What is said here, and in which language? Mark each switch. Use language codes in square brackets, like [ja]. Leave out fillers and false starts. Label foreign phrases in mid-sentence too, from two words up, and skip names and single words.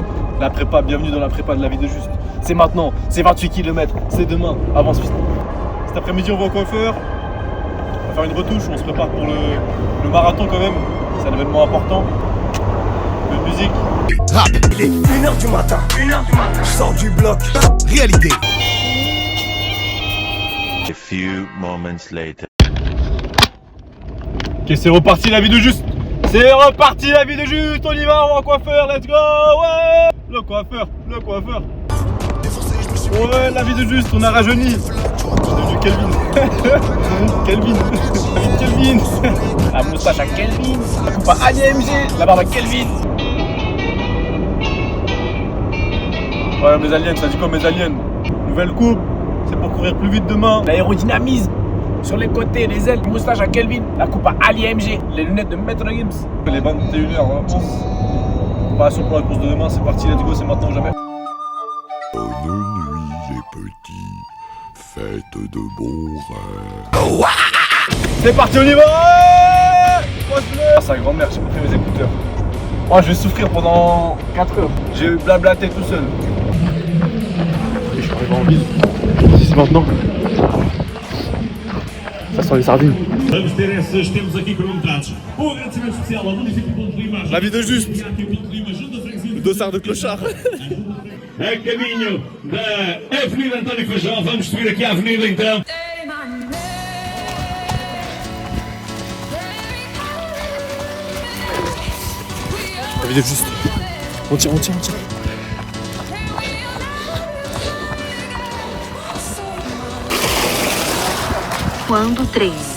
[fr] La prépa, bienvenue dans la prépa de la vie de Juste. C'est maintenant, c'est 28 km, c'est demain, avance vite. Cet après-midi on va au coiffeur. On va faire une retouche, on se prépare pour le marathon quand même. C'est un événement important. De musique. Rap, il est 1h du matin. Je sors du bloc. Réalité. [en] A few moments later. [fr] Ok, c'est reparti la vie de Juste. C'est reparti la vie de Juste. On y va, on va au coiffeur, [en] let's go, [fr] ouais. Le coiffeur. Ouais, la vie de Juste, on a rajeuni. On est devenu Kelvin. Kelvin. La moustache à Kelvin. La coupe à ADMG. La barbe à Kelvin. Ouais, mes aliens, ça dit quoi mes aliens? Nouvelle coupe, c'est pour courir plus vite demain. L'aérodynamisme. Sur les côtés, les ailes, moustache à Kelvin, la coupe à AliMG, les lunettes de Maître Gims. Les 21h, hein. Préparation pour la course de demain, c'est parti, [en] let's go, [fr] c'est maintenant ou jamais. Bonne nuit les petits, faites de bons rêves. C'est parti, on y va. Sa grand-mère, j'ai pas pris mes écouteurs. Moi, je vais souffrir pendant 4 heures. J'ai blablaté tout seul. Et je suis arrivé en ville. C'est maintenant. Ça sent les sardines. [pt] Vamos ter esses, temos aqui cronometrados. Agradecimento especial ao município de Ponte Lima. [fr] La vie de Juste. Le dossard de clochard. [pt] A caminho da Avenida António Feijó. Vamos subir aqui a avenida então. [fr] La vie de Juste. On tire. [pt] Quando treino.